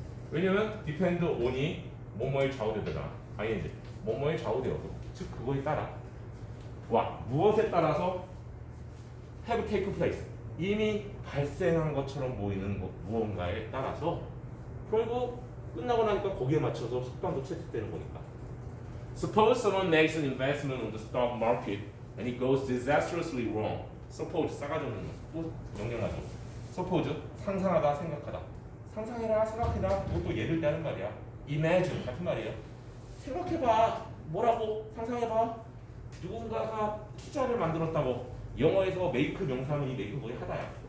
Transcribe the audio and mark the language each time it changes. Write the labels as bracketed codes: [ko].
[ko] 왜냐면 depend on이 뭐뭐에 좌우되잖아. ing 뭐뭐에 좌우되어서 즉 그거에 따라 무엇에 따라서 have taken place 이미 발생한 것처럼 보이는 무언가에 따라서 그리고 끝나고 나니까 거기에 맞춰서 속담도 채택되는 거니까. [en] Suppose someone makes an investment on the stock market and it goes disastrously wrong. [ko] Suppose 싸가지 없는 거. 또 명령하죠. Suppose 상상하다 생각하다. 상상해라 생각해라 그것도 예를 대는 말이야. Imagine 같은 말이에요. 생각해봐. 뭐라고? 상상해봐. 누군가가 투자를 만들었다고. 영어에서 make 명사는 이 make 거의 하다야.